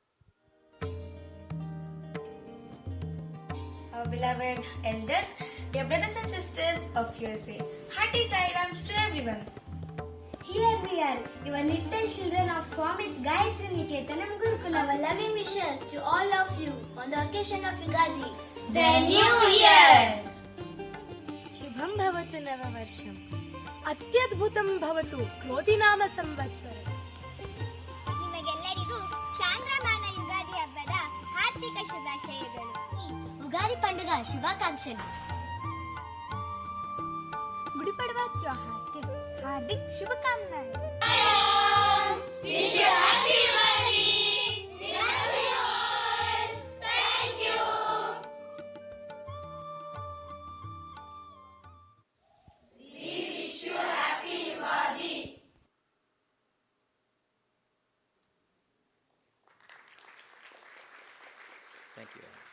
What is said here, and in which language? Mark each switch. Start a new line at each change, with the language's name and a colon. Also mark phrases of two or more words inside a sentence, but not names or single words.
English: Our beloved elders, dear brothers and sisters of USA, hearty Sairams to everyone. Here we are, your little children of Swami's Gayatri Niketanam Gurukula. Our loving wishes to all of you on the occasion of Yugadi, the New Year.
Sanskrit: शुभं भवतु नववर्षम्. अत्यद्भुतं भवतु क्रोधिनाम संवत्सर.
Kannada: ನಿಮಗೆಲ್ಲರಿಗೂ ಚಾಂದ್ರಮಾನ ಯುಗಾದಿ ಹಬ್ಬದ ಹಾರ್ದಿಕ ಶುಭಾಶಯಗಳು. ಉಗಾದಿ पंडुग ಶುಭಾಕಾಂಕ್ಷೆಗಳು.
Hindi: गुड़ी पड़वा त्योहार के हार्दिक शुभकामनाएं.
English: Wish you happy Diwali. Love you all. Thank you. We wish you happy Diwali. Thank you.